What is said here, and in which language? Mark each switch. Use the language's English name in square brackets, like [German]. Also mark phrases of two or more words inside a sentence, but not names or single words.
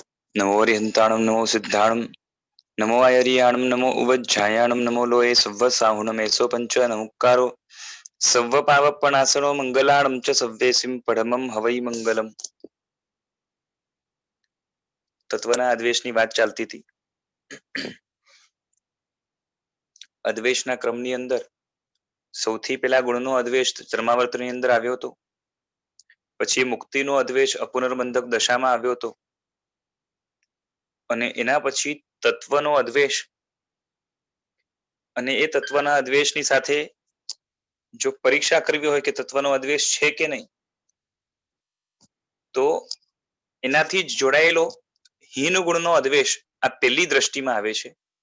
[Prakrit languages] नमो हरिहंताणं नमो सिद्धाणं नमो आयर्याणं नमो उवज्झायाणं नमो लोये सव्वसाहुणं एसो पंच नमुक्कारो सव्वपावपणासनो मंगलाणं च सव्वेसिं परमं हवै मंगलम. [Gujarati] તત્વના અદ્વેષની વાત ચાલતી હતી. અદ્વેષના ક્રમની અંદર સૌથી પહેલા ગુણનો અદ્વેષ ચર્માવર્તની અંદર આવ્યો હતો. પછી મુક્તિનો અદ્વેષ અપુનર્બંધક દશામાં આવ્યો હતો અને એના પછી તત્વનો અદ્વેષ અને એ તત્વના અદ્વેષની સાથે જો પરીક્ષા કરવી હોય કે તત્વનો અદ્વેષ છે કે નહીં તો એનાથી જ જોડાયેલો હીન ગુણનો અદ્વેષ આ પહેલી દ્રષ્ટિમાં આવે છે.